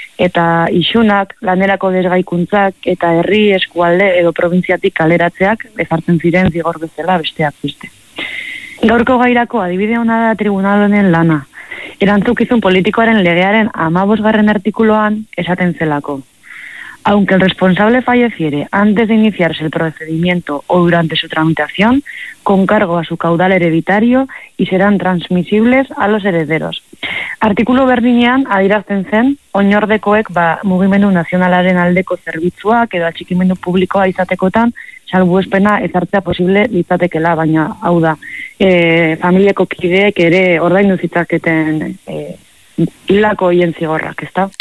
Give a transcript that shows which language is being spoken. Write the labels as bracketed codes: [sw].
[eu] Eta isunak, lanerako desgaikuntzak, eta herri eskualde edo provintziatik kaleratzeak ezartzen ziren zigor bezala besteak beste. Gaurko gairako adibide ona da tribunalonen lana. Erantzukizun politikoaren legearen 15. artikuloan esaten zelako. [es] Aunque el responsable falleciere antes de iniciarse el procedimiento o durante su tramitación, con cargo a su caudal hereditario y serán transmisibles a los herederos. [eu] Artikulu berdinean adierazten zen, oinordekoek ba, mugimendu nazionalaren aldeko zerbitzuak edo atxikimendu publikoa izatekotan salbuespena ezartzea posible litzatekeela, baina hau da, familiako kideek ere ordaindu zitzaketen hilako hien zigorrak, ez da?